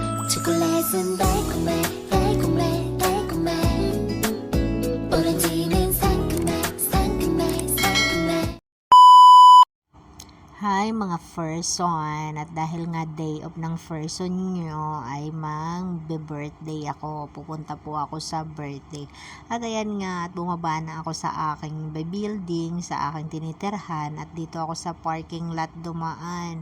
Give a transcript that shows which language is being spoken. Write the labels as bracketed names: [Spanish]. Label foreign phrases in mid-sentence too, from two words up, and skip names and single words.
[Korean] 초콜릿은 달콤해 달콤해 달콤해 오렌지는 상큼해 상큼해 상큼해. [Filipino] Hi mga person, at dahil nga [English] day of [Filipino] ng person nyo ay mag-birthday ako, pupunta po ako sa birthday. At ayan nga, at bumaba na ako sa aking building, sa aking tinitirhan, at dito ako sa parking lot dumaan.